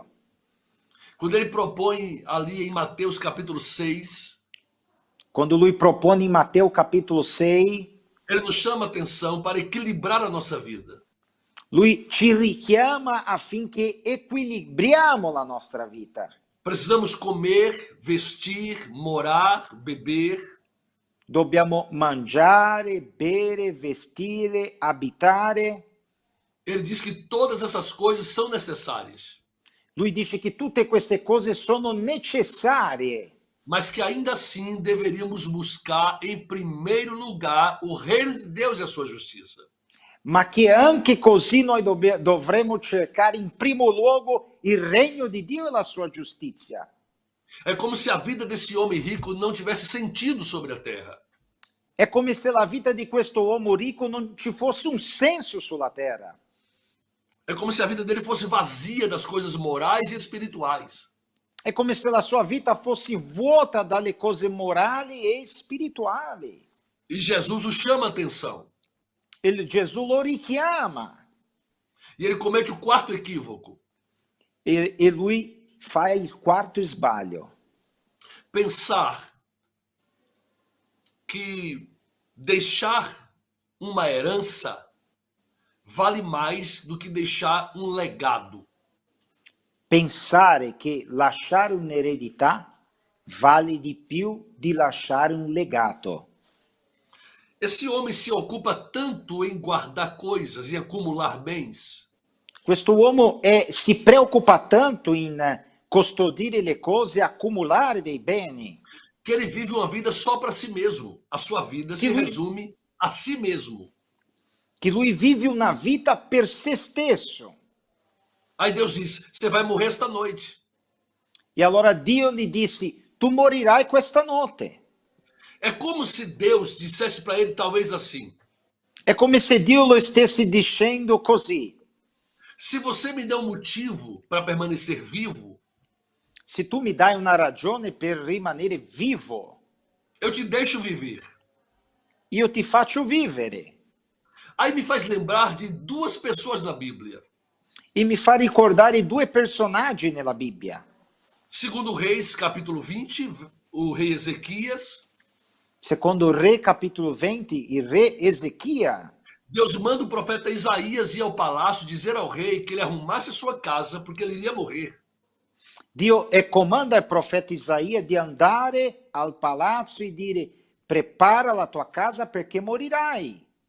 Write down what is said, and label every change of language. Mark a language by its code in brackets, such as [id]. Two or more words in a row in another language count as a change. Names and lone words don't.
[pt] Quando ele propõe ali em Mateus capítulo 6, [it] Quando lui propone in Matteo capitolo 6, [pt] ele nos chama atenção para equilibrar a nossa vida. [it] lui ci richiama affinché equilibriamo la nostra vita. [pt] Precisamos comer, vestir, morar, beber. [it] Dobbiamo mangiare, bere, vestire, abitare. [pt] Ele diz que todas essas coisas são necessárias, [it] Lui dice che tutte queste cose sono necessarie, [pt] mas que ainda assim deveríamos buscar em primeiro lugar o reino de Deus e a sua justiça. [it] ma che anche così noi dovremo cercare in primo luogo il regno di Dio e la sua giustizia. [pt] É como se a vida desse homem rico não tivesse sentido sobre a terra. [it] È come se la vita di questo uomo ricco non ci fosse un senso sulla terra. [pt] É como se a vida dele fosse vazia das coisas morais e espirituais. [it] È come se la sua vita fosse vuota dalle cose morali e spirituali. [pt] E Jesus o chama a atenção. [it] Gesù lo richiama [pt] E ele comete o quarto equívoco. [it] e lui fa il quarto sbaglio. [pt] Pensar que deixar uma herança vale mais do que deixar um legado. [it] Pensare che lasciare un'eredità vale di più di lasciare un legato. [pt] Esse homem se ocupa tanto em guardar coisas e acumular bens, [it] Questo uomo si preoccupa tanto in custodire le cose, accumulare dei beni, [pt] que ele vive uma vida só para si mesmo. A sua vida se [it] lui- [pt] resume a si mesmo. [it] che lui vive una vita per se stesso. [pt] Aí Deus diz: você vai morrer esta noite. [it] E allora Dio gli disse, tu morirai questa notte. [pt] É como se Deus dissesse para ele, talvez assim: [it] È come se Dio lo stesse dicendo così. [pt] se você me der um motivo para permanecer vivo, [it] Se tu mi dai una ragione per rimanere vivo, [pt] eu te deixo viver. [it] io ti faccio vivere. [pt] Aí me faz lembrar de duas pessoas na Bíblia. [it] E mi fa ricordare due personaggi nella Bibbia. [pt] Segundo Reis, capítulo 20, o rei Ezequias, [it] Secondo Re capitolo 20, il re Ezechia, [pt] Deus manda o profeta Isaías ir ao palácio dizer ao rei que ele arrumasse a sua casa porque ele iria morrer. [it] Dio comanda il profeta Isaia di andare al palazzo e dire prepara la tua casa perché morirai.